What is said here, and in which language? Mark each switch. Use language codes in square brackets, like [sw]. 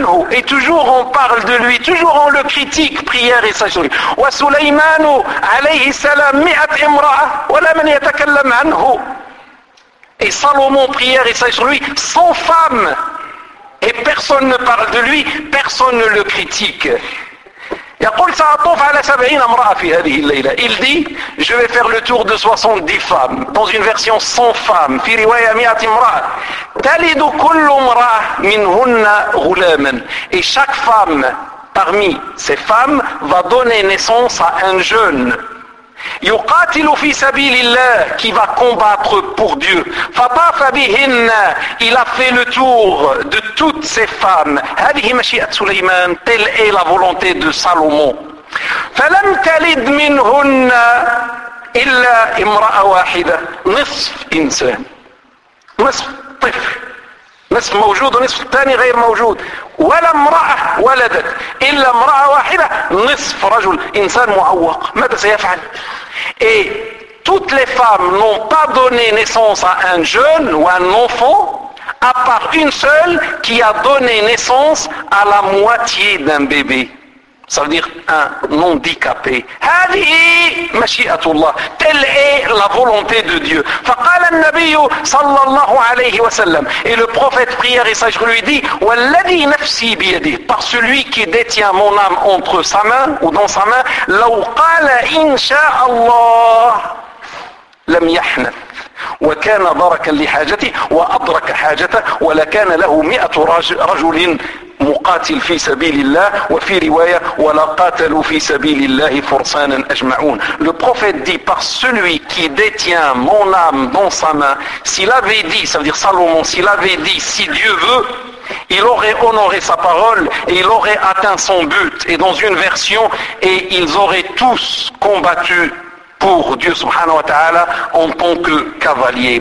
[fr] Et toujours on parle de lui, toujours on le critique, prière et sage. [ar] Wa Sulayman alayhi salam 100 imra'a wa la man yatakallam anhu. [fr] Et Salomon, prière et sage lui, 100 femmes. Et personne ne parle de lui, personne ne le critique. [ar] يقول سأطوف على 70 امرأة في هذه الليلة. [fr] Il dit, je vais faire le tour de 70 femmes. Dans une version 100 femmes. [ar] في رواية 100 امرأة. تلد كل امرأة منهن غلاما. [fr] Et chaque femme parmi ces femmes va donner naissance à un jeune. [ar] يقاتل في سبيل الله, [fr] qui va combattre pour Dieu. [ar] فطاف بهن, [fr] il a fait le tour de toutes ces femmes. [ar] هذه مشيئة سليمان, [fr] telle est la volonté de Salomon. [ar] فلم تلد منهن إلا امرأة واحدة, نصف إنسان, نصف طفل, نصف موجود ونصف الثاني غير موجود. ولا امرأة ولدت إلا امرأة واحدة, نصف رجل, إنسان معوق, ماذا سيفعل؟ [fr] Et toutes les femmes n'ont pas donné naissance à un jeune ou un enfant, à part une seule qui a donné naissance à la moitié d'un bébé. Ça veut dire un handicapé. [ar] هذه مشيئة الله. [fr] Telle est la volonté de Dieu. [ar] فقال النبي صلى الله عليه وسلم. [fr] Et le prophète, prière et sage, lui dit, [ar] والذي نفسي بيده. [fr] Par celui qui détient mon âme entre sa main ou dans sa main. [ar] لو قال إن شاء الله لم يحنث. وكان ضركا لحاجته وأدرك حاجته ولكان له 100 رجل مقاتل في سبيل الله وفي رواية ولا قاتلوا في سبيل الله فرسانا أجمعون. [fr] Le prophète dit, par celui qui détient mon âme dans sa main, s'il avait dit, ça veut dire Salomon, s'il avait dit, si Dieu veut, il aurait honoré sa parole et il aurait atteint son but. Et dans une version, et ils auraient tous combattu pour Dieu [ar] subhanahu wa ta'ala [fr] en tant que cavalier.